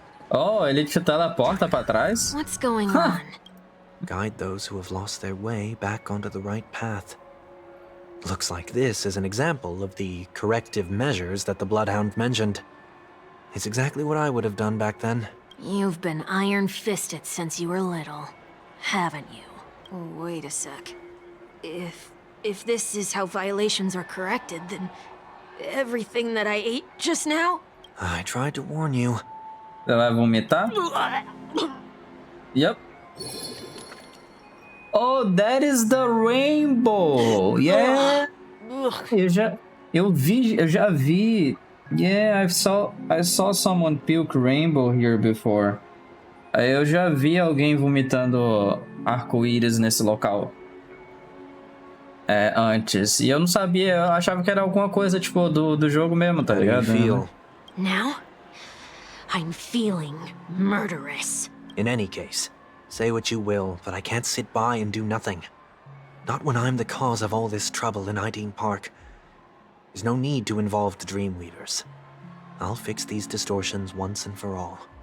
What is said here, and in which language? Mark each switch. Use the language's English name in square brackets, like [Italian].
[Portuguese] Oh, ele te teleporta pra trás? [English] What's going on? Guide those who have lost their way back onto the right path. Looks like this is an example of the corrective measures that the Bloodhound mentioned. It's exactly what I would have done back then. You've been iron-fisted since you were little, haven't you? Wait a sec. If this is how violations are corrected, then everything that I ate just now? I tried to warn you. [Portuguese] Você vai vomitar? Yep. [English] Oh, that is the rainbow. Yeah. [Portuguese] Eu já vi. [English] Yeah, I saw someone puke rainbow here before. [Portuguese] Eu já vi alguém vomitando arco-íris nesse local. Antes. E eu não sabia, eu achava que era alguma coisa, tipo, do jogo mesmo, tá ligado? [English] Now, I'm feeling murderous. In any case, say what you will, but I can't sit by and do nothing. Not when I'm the cause of all this trouble in Ideen Park. There's no need to involve the Dreamweavers. I'll fix these distortions once and for all.